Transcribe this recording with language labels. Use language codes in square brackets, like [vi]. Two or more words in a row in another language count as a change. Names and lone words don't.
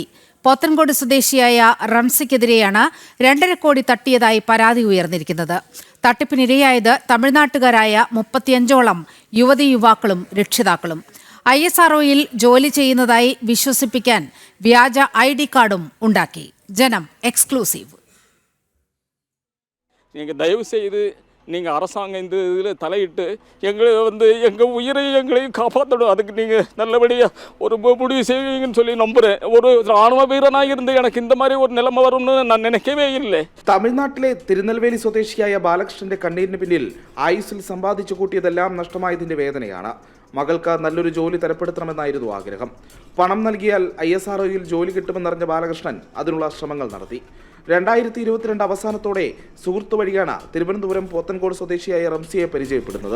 [ml] പോത്തൻകോട് സ്വദേശിയായ റംസിക്കെതിരെയാണ് 2.5 കോടി തട്ടിയതായി പരാതി ഉയർന്നിരിക്കുന്നത്. തട്ടിപ്പിനിരയായത് തമിഴ്നാട്ടുകാരായ 35ഓളം യുവതി യുവാക്കളും രക്ഷിതാക്കളും. ISROയിൽ ജോലി ചെയ്യുന്നതായി വിശ്വസിപ്പിക്കാൻ വ്യാജ ID കാർഡും ഉണ്ടാക്കി. ജനം എക്സ്ക്ലൂസീവ്. [ta] நீங்கள் அரசாங்கம் இந்த இதில் தலையிட்டு எங்கள் உயிரையும் எங்களையும் காப்பாற்றணும். அதுக்கு நீங்கள் நல்லபடியாக ஒரு முடிவு செய்வீங்கன்னு சொல்லி நம்புகிறேன். ஒரு ராணுவ வீரனாக இருந்து எனக்கு இந்த மாதிரி ஒரு நிலைமை வரும்னு நான் நினைக்கவே இல்லை. [ml] തമിഴ്നാട്ടിലെ തിരുനെൽവേലി സ്വദേശിയായ ബാലകൃഷ്ണന്റെ കണ്ണീരിന് പിന്നിൽ ആയുസ്സിൽ സമ്പാദിച്ചു കൂട്ടിയതെല്ലാം നഷ്ടമായതിന്റെ വേദനയാണ്. മകൾക്ക് നല്ലൊരു ജോലി തരപ്പെടുത്തണമെന്നായിരുന്നു ആഗ്രഹം. പണം നൽകിയാൽ ISROയിൽ ജോലി കിട്ടുമെന്നറിഞ്ഞ ബാലകൃഷ്ണൻ അതിനുള്ള ശ്രമങ്ങൾ നടത്തി. 2022 അവസാനത്തോടെ സുഹൃത്തു വഴിയാണ് തിരുവനന്തപുരം പോത്തൻകോട് സ്വദേശിയായ റംസിയെ പരിചയപ്പെടുന്നത്.